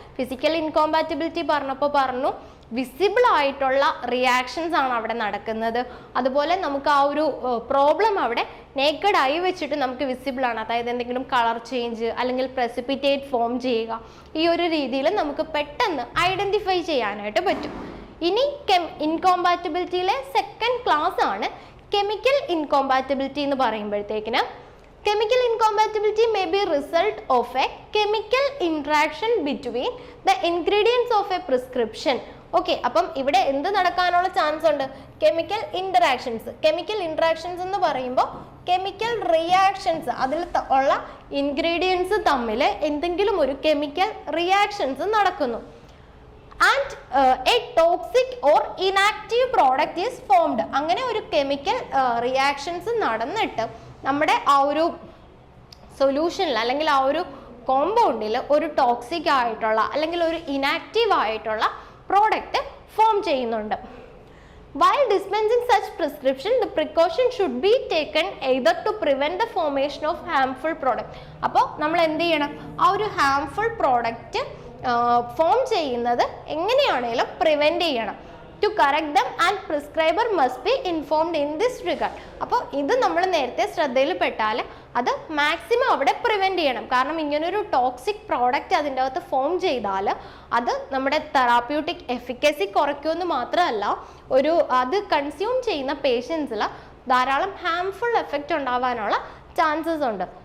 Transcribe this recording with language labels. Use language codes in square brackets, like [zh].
[ml] Physical incompatibility പറഞ്ഞപ്പോൾ പറഞ്ഞു visible ആയിട്ടുള്ള റിയാക്ഷൻസ് ആണ് അവിടെ നടക്കുന്നത്. അതുപോലെ നമുക്ക് ആ ഒരു പ്രോബ്ലം അവിടെ നേക്കഡ് ആയി വെച്ചിട്ട് നമുക്ക് വിസിബിൾ ആണ്. അതായത് എന്തെങ്കിലും കളർ ചേഞ്ച് അല്ലെങ്കിൽ പ്രസിപ്പിറ്റേറ്റ് ഫോം ചെയ്യുക, ഈ ഒരു രീതിയിൽ നമുക്ക് പെട്ടെന്ന് ഐഡന്റിഫൈ ചെയ്യാനായിട്ട് പറ്റും. ഇനി ഇൻകോമ്പാറ്റിബിലിറ്റിയിലെ സെക്കൻഡ് ക്ലാസ് ആണ് കെമിക്കൽ ഇൻകോമ്പാറ്റിബിലിറ്റി എന്ന് പറയുമ്പോഴത്തേക്കിന് [en] chemical incompatibility may be result of a chemical interaction between the ingredients of a prescription. [ml] Okay, അപ്പം ഇവിടെ എന്ത് നടക്കാനുള്ള ചാൻസ് ഉണ്ട്, കെമിക്കൽ ഇൻറ്ററാക്ഷൻസ്. കെമിക്കൽ ഇൻറ്ററാക്ഷൻസ് എന്ന് പറയുമ്പോൾ കെമിക്കൽ റിയാക്ഷൻസ്, അതിൽ ഉള്ള ഇൻഗ്രീഡിയൻസ് തമ്മിൽ എന്തെങ്കിലും ഒരു കെമിക്കൽ റിയാക്ഷൻസ് നടക്കുന്നു. [en] And a toxic or inactive product is formed. [ml] അങ്ങനെ ഒരു കെമിക്കൽ റിയാക്ഷൻസ് നടന്നിട്ട് നമ്മുടെ ആ ഒരു സൊല്യൂഷനിൽ അല്ലെങ്കിൽ ആ ഒരു കോമ്പൗണ്ടിൽ ഒരു ടോക്സിക് ആയിട്ടുള്ള അല്ലെങ്കിൽ ഒരു ഇനാക്റ്റീവ് ആയിട്ടുള്ള പ്രോഡക്റ്റ് ഫോം ചെയ്യുന്നുണ്ട്. [en] While dispensing such prescription, the precaution should be taken either to prevent the formation of harmful product. [ml] അപ്പോൾ നമ്മൾ എന്ത് ചെയ്യണം, ആ ഒരു ഹാംഫുൾ പ്രോഡക്റ്റ് ഫോം ചെയ്യുന്നത് എങ്ങനെയാണെങ്കിലും പ്രിവെൻറ്റ് ചെയ്യണം. [en] To correct them and prescriber must be informed in this regard. [ml] അപ്പോൾ ഇത് നമ്മൾ നേരത്തെ ശ്രദ്ധയിൽ പെട്ടാൽ അത് മാക്സിമം അവിടെ പ്രിവെൻറ്റ് ചെയ്യണം. കാരണം ഇങ്ങനൊരു ടോക്സിക് പ്രോഡക്റ്റ് അതിൻ്റെ അകത്ത് ഫോം ചെയ്താൽ അത് നമ്മുടെ തെറാപ്യൂട്ടിക് എഫിക്കസി കുറയ്ക്കുമെന്ന് മാത്രമല്ല അത് കൺസ്യൂം ചെയ്യുന്ന പേഷ്യൻസിൽ ധാരാളം ഹാംഫുൾ എഫക്റ്റ് ഉണ്ടാവാനുള്ള ചാൻസസ് ഉണ്ട്.